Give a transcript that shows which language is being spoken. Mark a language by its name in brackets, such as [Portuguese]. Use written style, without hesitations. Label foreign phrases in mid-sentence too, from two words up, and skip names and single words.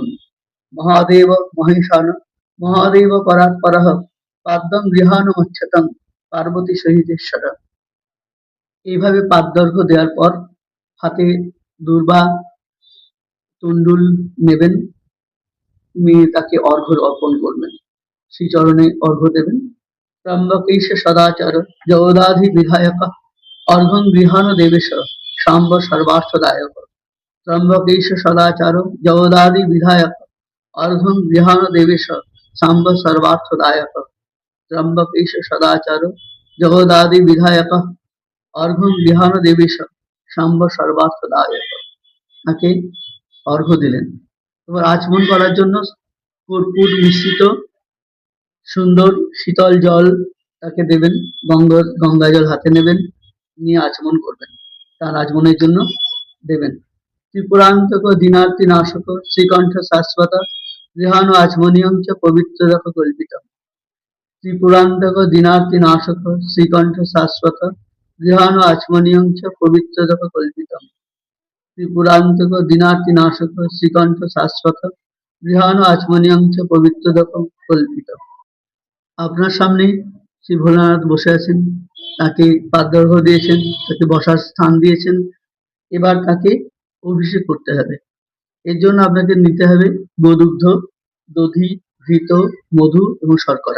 [Sanskrit] মহাদেব মহেশান মহাদেব পরাৎপরঃ পাদ্যং গৃহাণমচ্ছতং পার্বতী সহিতেশ্বর। [Bangla] এইভাবে পাদ্যর্ঘ্য দেওয়ার পর হাতে দূর্বা তুণ্ডুল নেবেন, নিয়ে তাকে অর্ঘ্য অর্পণ করবেন, শ্রীচরণে অর্ঘ্য দেবেন। [Sanskrit] ত্রম্বকেশ সদাচার জগদাধি বিধায়ক অর্ঘ্যং গৃহাণ দেবেশ সাম্ব সর্বার্থদায়ক। ত্রম্বকেশ সদাচার জগদাধি বিধায়ক অর্ঘ্যং গৃহাণ দেবেশ সাম্ব সর্বার্থদায়ক। ত্রম্বকেশ সদাচার জগদাধি বিধায়ক অর্ঘ্যং গৃহাণ দেবেশ সাম্ব সর্বার্থদায়ক। [Bangla] তাকে অর্ঘ্য দিলেন। এবার আচমন করার জন্য কর্পূর মিশ্রিত সুন্দর শীতল জল তাকে দেবেন, গঙ্গা জল হাতে নেবেন, নিয়ে আচমন করবেন, তার আচমনের জন্য দেবেন। [Sanskrit] ত্রিপুরান্তক দীনার্তি নাশক শ্রীকণ্ঠ শাশ্বত গৃহাণ আচমনীয়ং চ পবিত্রদক কল্পিতম। ত্রিপুরান্তক দীনার্তি নাশক শ্রীকণ্ঠ শাশ্বত গৃহাণ আচমনীয়ং চ পবিত্রদক কল্পিতম। ত্রিপুরান্তক দীনার্তি নাশক শ্রীকণ্ঠ শাশ্বত গৃহাণ আচমনীয়ং চ পবিত্রদক কল্পিতম। [Bangla] আপনার সামনে শ্রী ভোলানাথ বসে আছেন, তাকে পাদ্যর্ঘ্য দিয়েছেন, তাকে বসার স্থান দিয়েছেন। এবার তাকে অভিষেক করতে হবে। এর জন্য আপনাকে নিতে হবে গোদুগ্ধ, দধি, ঘৃত, মধু এবং শর্করা।